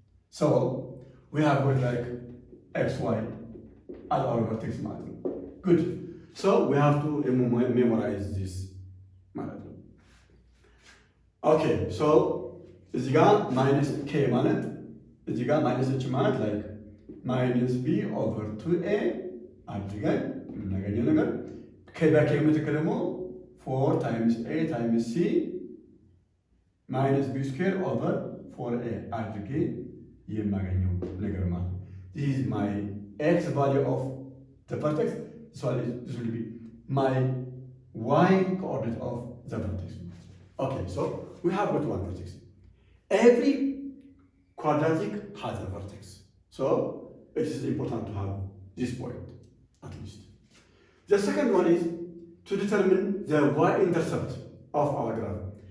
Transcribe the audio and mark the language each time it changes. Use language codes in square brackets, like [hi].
[en] So we have got like xy as our vertex model. Good. So we have to memorize this model. [am] Okay, so እዚህ ጋር ማይነስ ኬ ማለት እዚህ ጋር ማይነስ ኤች ማለት ላይክ ማይነስ ቢ ኦቨር 2ኤ አድርገን የምናገኘው ነገር ኬ በኬ ምትክ ደግሞ 4 ታይምስ ኤ ታይምስ ሲ ማይነስ ቢ ስኩዌር ኦቨር 4ኤ አድርጌ የማገኘው ነገር ማለት ነው። [en] this is my x value of the vertex. This will be my y coordinate of the vertex. Okay, so we have got one vertex. Every quadratic has a vertex, so it is important to have this point at least. The second one is to determine the y-intercept of our graph.